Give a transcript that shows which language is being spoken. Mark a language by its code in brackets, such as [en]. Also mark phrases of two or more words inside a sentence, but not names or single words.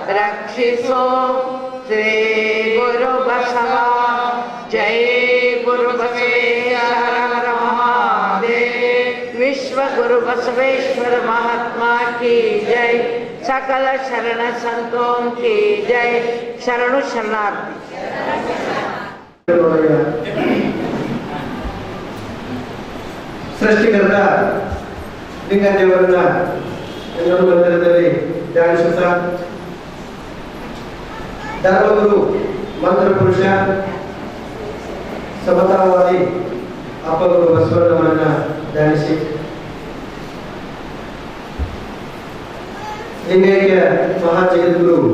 [kn] ರಕ್ಷಿಸೋ ಶ್ರೀ ಗುರು ಬಸವ ಜೈ ಗುರು ಬಸವೇಶ್ವರ ಹರ ಮಹಾದೇವ್ ವಿಶ್ವ ಗುರು ಬಸವೇಶ್वर [hi] महात्मा की जय सकल शरण संतों की जय [kn] शरणु शरणार्थी ಸೃಷ್ಟಿಕರ್ತ ಲಿಂಗದೇವರನ್ನ ಎಲ್ಲರೂ ಮಂದಿರದಲ್ಲಿ ಧ್ಯಾನಿಸುತ್ತಾ ಧರ್ಮಗುರು ಮಂತ್ರ ಪುರುಷ ಸಮತಾವಾದಿ ಅಪ್ಪಗುರು ಬಸವಣ್ಣವರನ್ನ ಧ್ಯಾನಿಸಿ ಲಿಂಗೈಕ್ಯ ಮಹಾಜಗದ್ಗುರು